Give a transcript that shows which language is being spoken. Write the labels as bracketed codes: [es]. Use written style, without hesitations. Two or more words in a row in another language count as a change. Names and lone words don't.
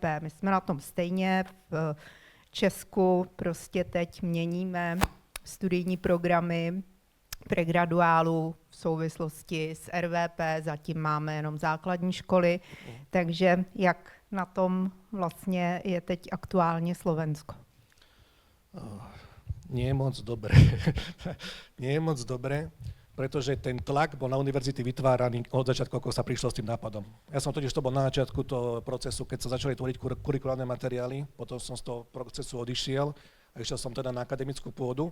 [cs] My jsme na tom stejně v Česku, prostě teď měníme studijní programy pregraduálů v souvislosti s RVP, zatím máme jenom základní školy, takže jak na tom vlastně je teď aktuálně Slovensko? [sk] Nie je moc dobré. Nie je moc dobré, pretože ten tlak bol na univerzity vytváraný od začiatku, ako sa prišlo s tým nápadom. Ja som totiž to bol na začiatku toho procesu, keď sa začali tvoriť kurikulárne materiály, potom som z toho procesu odišiel a išiel som teda na akademickú pôdu.